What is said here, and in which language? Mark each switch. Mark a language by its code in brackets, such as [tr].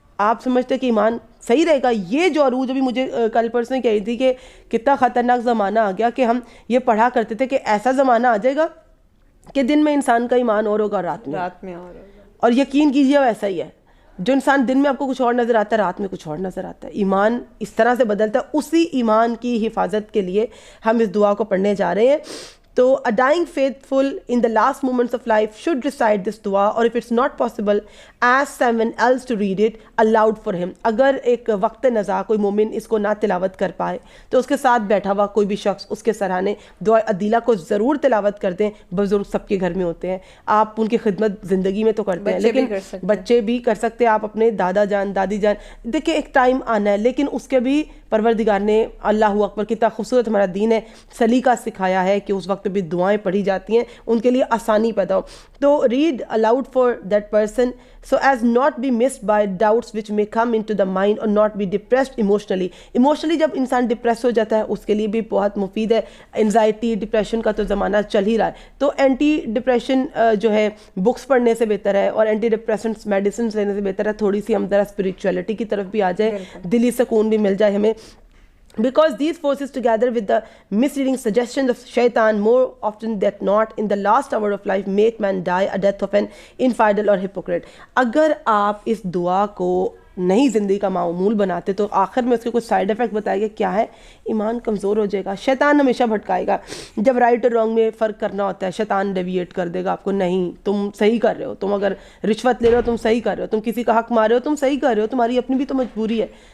[ur] آپ سمجھتے کہ ایمان صحیح رہے گا. یہ جو عروج ابھی مجھے کل پرسوں کہہ رہی تھی کہ کتنا خطرناک زمانہ آ گیا کہ ہم یہ پڑھا کرتے تھے کہ ایسا زمانہ آ جائے گا کہ دن میں انسان کا ایمان اور ہوگا، رات میں اور ہوگا. اور یقین کیجیے ویسا ہی ہے. جو انسان دن میں آپ کو کچھ اور نظر آتا ہے، رات میں کچھ اور نظر آتا ہے. ایمان اس طرح سے بدلتا ہے. اسی ایمان کی حفاظت کے لیے ہم اس دعا کو پڑھنے جا رہے ہیں. [en] تو a dying faithful in the last moments of life should recite this dua, or if it's not possible, ask someone else to read it aloud for him. [ur] اگر ایک وقت نزا کوئی مومن اس کو نہ تلاوت کر پائے تو اس کے ساتھ بیٹھا ہوا کوئی بھی شخص اس کے سرانے دعا عدیلہ کو ضرور تلاوت کر دیں. بزرگ سب کے گھر میں ہوتے ہیں، آپ ان کی خدمت زندگی میں تو کرتے ہیں، لیکن بچے بھی کر سکتے ہیں. آپ اپنے دادا جان، دادی جان، دیکھیں ایک ٹائم آنا ہے، لیکن اس کے بھی پروردگار نے، اللہ اکبر کتنا خوبصورت ہمارا دین ہے، سلیقہ سکھایا ہے کہ اس وقت بھی دعائیں پڑھی جاتی ہیں، ان کے لیے آسانی پیدا ہو. [en] تو read aloud for that person so as not be missed by doubts which may come into the mind or not be depressed emotionally. [ur] Emotionally جب انسان ڈپریس ہو جاتا ہے اس کے لیے بھی بہت مفید ہے. انزائٹی، ڈپریشن کا تو زمانہ چل ہی رہا ہے، تو اینٹی ڈپریشن جو ہے بکس پڑھنے سے بہتر ہے، اور اینٹی ڈپریسنٹس میڈیسنس لینے سے بہتر ہے تھوڑی سی ہم ذرا اسپریچولیٹی کی طرف بھی آ جائے، دلی سکون بھی مل جائے ہمیں. [en] Because these forces together with the misleading suggestions of shaitan more often than not in the last hour of life make man die a death of an infidel or hypocrite. [ur] اگر آپ اس دعا کو نہیں زندگی کا معمول بناتے تو آخر میں اس کے کچھ سائیڈ افیکٹ بتائے گا. کیا ہے؟ ایمان کمزور ہو جائے گا. شیطان ہمیشہ بھٹکائے گا. جب رائٹ اور رانگ میں فرق کرنا ہوتا ہے شیطان ڈیویٹ کر دے گا آپ کو. نہیں، تم صحیح کر رہے ہو، تم اگر رشوت لے رہے ہو تم صحیح کر رہے ہو، تم کسی کا حق مار رہے ہو تم صحیح کر رہے ہو، تمہاری اپنی بھی تو مجبوری ہے.